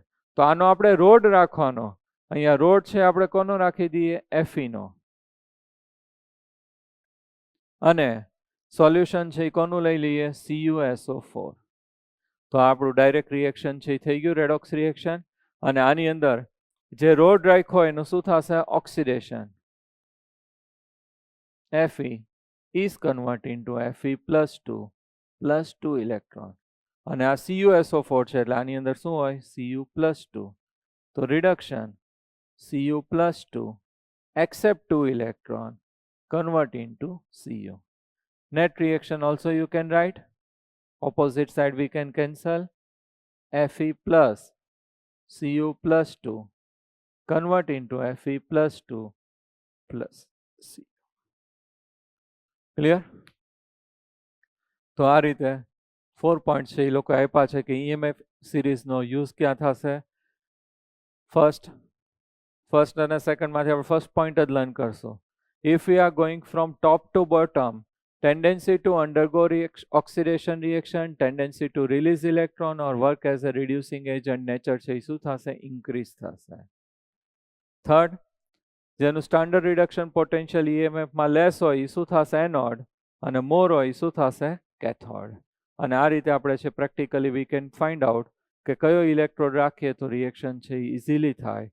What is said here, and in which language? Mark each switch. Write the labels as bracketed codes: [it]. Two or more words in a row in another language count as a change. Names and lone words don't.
[gu] તો આનો આપણે રોડ રાખવાનો, અહીંયા રોડ છે આપણે કોનો રાખી દઈએ, Fe નો. અને સોલ્યુશન છે એ કોનું લઈ લઈએ, CuSO4. તો આપણું [en] direct reaction [gu] છે એ થઈ ગયું, [en] redox reaction. [gu] અને આની અંદર જે રોડ રાખ્યો એનું શું થશે, ઓક્સિડેશન. [en] Fe is convert into Fe+2 ઇલેક્ટ્રોન. [gu] અને આ CuSO4 છે એટલે આની અંદર શું હોય, Cu+2. [en] તો રિડક્શન Cu+2 accept 2 electron convert into Cu. Net reaction also you can write, opposite side we can cancel, Fe plus Cu+2 convert into Fe+2 plus Cu. [gu] ક્લિયર? તો આ રીતે 4 પોઈન્ટ છે એ લોકો આપ્યા છે કે EMF સિરીઝનો યુઝ ક્યાં થશે. ફર્સ્ટ અને સેકન્ડમાંથી આપણે [en] first point [gu] જ લર્ન કરશું. [en] if we are going from top to bottom, tendency to undergo oxidation reaction, tendency to release electron or work as a reducing agent, nature [gu] છે એ શું થશે, [en] ઇન્ક્રીઝ થશે. [gu] થર્ડ, જેનું [en] standard reduction potential [gu] EMFમાં લેસ હોય એ શું થશે, એનોડ, અને મોર હોય એ શું થશે, કેથોડ. અને આ રીતે આપણે છે [en] practically we can find out [gu] કે કયો ઇલેક્ટ્રોડ રાખીએ તો રિએક્શન છે એ ઇઝીલી થાય.